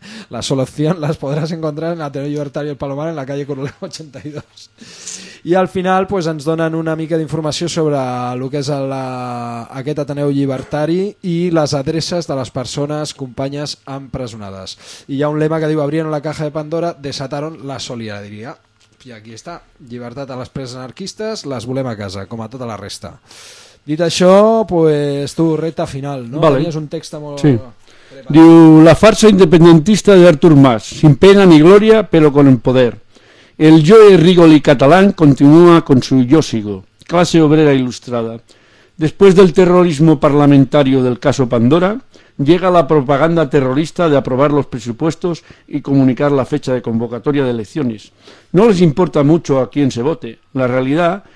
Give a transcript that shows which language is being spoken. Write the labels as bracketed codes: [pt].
[es] La solución las podrás encontrar en Ateneo Libertario El Palomar en la calle Coronel 82. [ca] I al final pues, ens donen una mica d'informació sobre el que és aquest Ateneu Llibertari i les adreces de les persones companyes empresonades. I hi ha un lema que diu [es] abrieron la caja de Pandora, desataron la solidaridad. [ca] I aquí està, llibertat a les preses anarquistes, les volem a casa, com a tota la resta. Dit això, pues, tu, recta final, no? Vale. És un text molt... Sí. [es] Diu, la farsa independentista de Artur Mas, sin pena ni gloria, pero con el poder. El Joe Rigoli catalán continúa con su yo sigo, clase obrera ilustrada. Después del terrorismo parlamentario del caso Pandora, llega la propaganda terrorista de aprobar los presupuestos y comunicar la fecha de convocatoria de elecciones. No les importa mucho a quién se vote. La realidad